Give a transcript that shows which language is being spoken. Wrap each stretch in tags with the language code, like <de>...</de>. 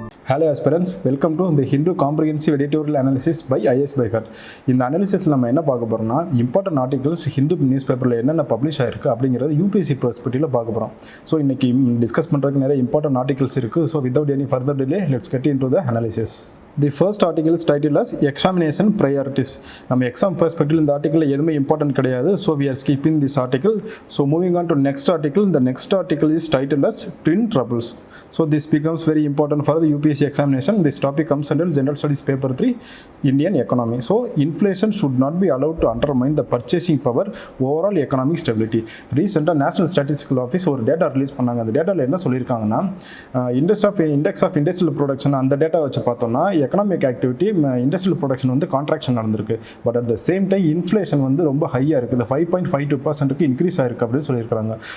<en>Hello aspirants, welcome to the Hindu Comprehensive Editorial Analysis by IS by Heart.</en> <ta>இந்த அனாலிசிஸில் நம்ம என்ன பார்க்க போகிறோம்னா இம்பார்ட்டன்ட் ஆர்டிகல்ஸ் ஹிந்து நியூஸ் பேப்பரில் என்னென்ன பப்ளிஷ் ஆயிருக்கு அப்படிங்கிறது யூபிஎஸ்சி பெர்ஸ்பெக்டிவில் பார்க்க போகிறோம்.</ta> <en>so</en> <ta>இன்றைக்கி டிஸ்கஸ் பண்ணுறதுக்கு நிறைய இம்பார்ட்டன்ட் ஆர்டிகல்ஸ் இருக்குது.</ta> <en>So without any further delay let's get in to the analysis. The first article is title as examination priorities.</en> <ta>நம்ம எக்ஸாம் பெர்ஸ்பெக்டிவ் இந்த ஆர்டிக்கலில் எதுவுமே இம்பார்ட்டன்ட் கிடையாது.</ta> <en>So we are skipping this article. So moving on to next article. இந்த next article is title as twin troubles. So this becomes very important for the UPSC examination. This topic comes under General Studies paper 3, Indian economy. So inflation should not be allowed to undermine the purchasing power, overall economic stability. Recently National Statistical Office</en> <ta>ஒரு data release பண்ணாங்க. அந்த டேட்டாவில் என்ன சொல்லியிருக்காங்கன்னா index of industrial production அந்த data வச்சு பார்த்தோம்னா economic activity industrial production வந்து கான்ட்ராக்ஷன் நடந்திருக்கு.</ta> <en>but at the same time</en> <ta>inflation வந்து ரொம்ப ஹையாக இருக்குது. 5.52% இன்க்ரீஸ் ஆயிருக்கு அப்படின்னு சொல்லியிருக்காங்க.</ta>